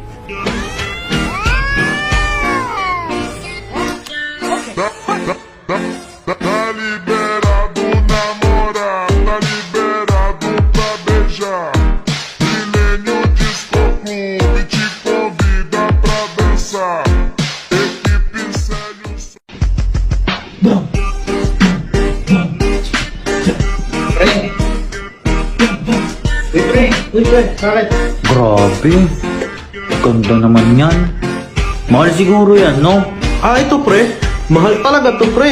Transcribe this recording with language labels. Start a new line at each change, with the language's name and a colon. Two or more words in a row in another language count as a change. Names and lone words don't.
Portuguese: Tá liberado namorar, tá liberado pra beijar. Milênio Disco Clube te convida pra dançar. Equipe Célio.
Filipino: Uy, pre, bakit? Grabe. Ganda naman yan. Mahal siguro yan, no? Ito pre. Mahal talaga to pre.